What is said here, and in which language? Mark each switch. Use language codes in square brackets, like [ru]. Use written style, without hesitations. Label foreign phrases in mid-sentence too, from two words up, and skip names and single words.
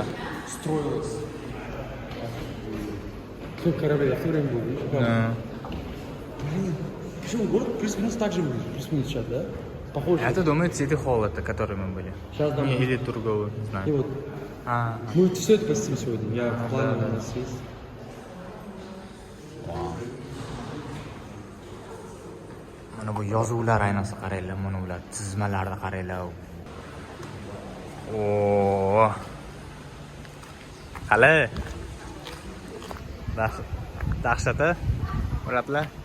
[ru] строилось. Сколько кораблей? В то время было? Да. Причем город плюс-минус так же выглядит. Плюс-минус сейчас, да? Похоже. Я-то думаю, Сити Холл, это который мы были. Сейчас, да, Не, мы- или Турговый, не И знаю. вот А, мы все это посетим сегодня. Я в плане у нас есть. [uz] mana bu yozuvlar ayniqsa qaranglar, mana ular chizmalarni qaranglar. Oo. Qale. Dahshat-a. Ularlar.